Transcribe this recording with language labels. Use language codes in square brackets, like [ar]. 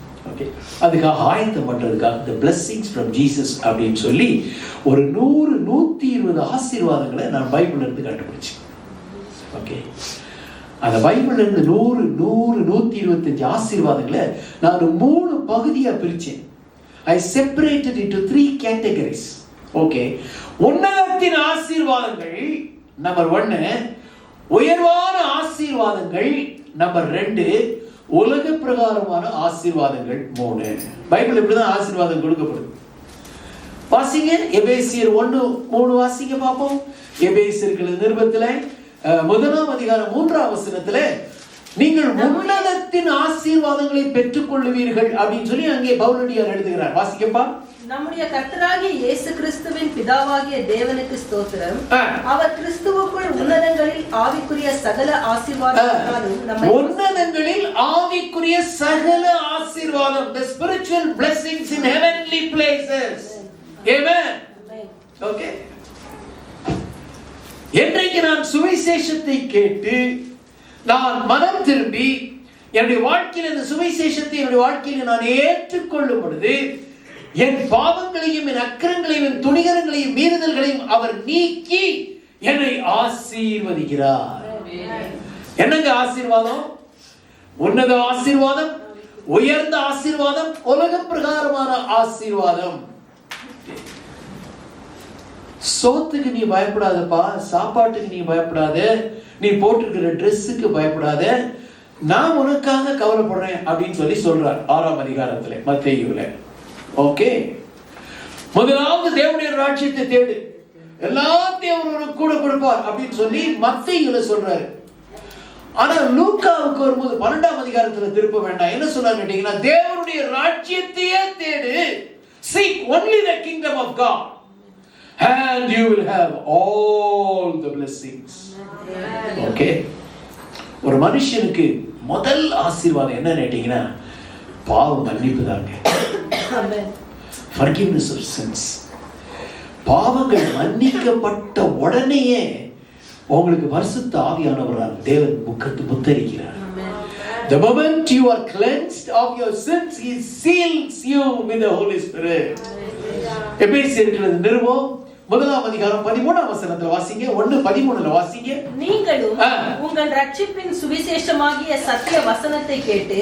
[ta] Okay, அதுக்காக ஆயத்தம் பண்ணுறதுக்காக [en] the blessings from Jesus [ta] அப்படின்னு சொல்லி ஒரு 120 ஆசீர்வாதங்களை நான் பைபிள்ல இருந்து கண்டுபிடிச்சேன். ஓகே, அந்த பைபிள்ல இருந்து 125 ஆசீர்வாதங்களை நான் 3 பகுதியா பிரிச்சேன். [en] I separated into 3 categories. [ta] Okay, உன்னதத்தின் ஆசீர்வாதங்கள் நம்பர் 1, உயர்வான ஆசீர்வாதங்கள் நம்பர் 2, உலக பிரகாரமான ஆசீர்வாதங்கள் 3. பைபிள் இப்படிதான் ஆசீர்வாதம் கொடுக்கப்படுது. வாசிங்க எபேசியர் 1:3 வாசிங்க பார்ப்போம். எபேசியர்கள் நிருபத்திலே 1ஆம் அதிகாரம் 3ஆம் வசனத்திலே நீங்கள் உன்னதத்தின் ஆசீர்வாதங்களை பெற்றுக் கொள்ளுவீர்கள் அப்படின்னு சொல்லி அங்கே பவுலடியார் எழுதுகிறார். வாசிக்கப்பா. நம்முடைய கர்த்தராகிய இயேசு கிறிஸ்துவின் பிதாவாகிய தேவனுக்கு ஸ்தோத்திரம். அவர் கிறிஸ்துவுக்குள் உன்னதங்களில் ஆவிக்குரிய சகல ஆசீர்வாதங்களாலும் உன்னதங்களில் ஆவிக்குரிய சகல ஆசீர்வாதம், [en] the spiritual blessings in heavenly places. Amen. Okay. [ta] என்றைக்கு நான் சுவிசேஷத்தை கேட்டு நான் மனம் திரும்பி என்னுடைய வாழ்க்கையில் இந்த சுவிசேஷத்தை என்னுடைய வாழ்க்கையில் நான் ஏற்றுக்கொள்ளும் பொழுது என் பாவங்களையும் என் அக்கிரங்களையும் என் துணிகரங்களையும் மீறுதல்களையும் அவர் நீக்கி என்னை ஆசீர்வதிக்கிறார். என்னங்க ஆசீர்வாதம்? உன்னத ஆசீர்வாதம், உயர்ந்த ஆசீர்வாதம், உலக பிரகாரமான ஆசீர்வாதம். சோத்துக்கு நீ பயப்படாதப்பா, சாப்பாட்டுக்கு நீ பயப்படாத, நீ போட்டிருக்கிற ட்ரெஸ்ஸுக்கு பயப்படாத, நான் உனக்காக கவலைப்படுறேன் அப்படின்னு சொல்லி சொல்றார் 6ஆம் அதிகாரத்துல மத்தேயுல. ஓகே, முதலாவது தேவனுடைய ராஜ்யத்தை தேடு, எல்லாத்தையும் அவர் கூட கொடுப்பார் அப்படின்னு சொல்லி மத்தேயுல சொல்றாரு. ஆனா லூக்காவுக்கு வரும்போது 12ஆம் அதிகாரத்துல திருப்ப வேண்டாம். என்ன சொல்றாரு கேட்டீங்கன்னா, தேவனுடைய ராஜ்யத்தையே தேடு, [en] seek only the kingdom of God and you will have all the blessings. [ta] Okay, ஒரு மனுஷனுக்கு முதல் ஆசீர்வாதம் என்ன கேட்டீங்கன்னா, பாவ மன்னிப்பு தாங்க. [en] forgiveness of sins. [ta] பாவங்கள் மன்னிக்கப்பட்ட உடனேயே உங்களுக்கு பரிசுத்த ஆவியானவரால் தேவன் முத்தரிக்கிறார். [en] The moment you are cleansed of your sins, he seals you with the Holy Spirit. [ta] எபேசியர்கள் நிருபம் 1ஆம் அதிகாரம் 13ஆம் வசனத்துல வாசிங்க. 1:13 வாசிங்க. நீங்களும் உங்கள் ரட்சிப்பின் சுவிசேஷமாகிய சத்திய வசனத்தை கேட்டு,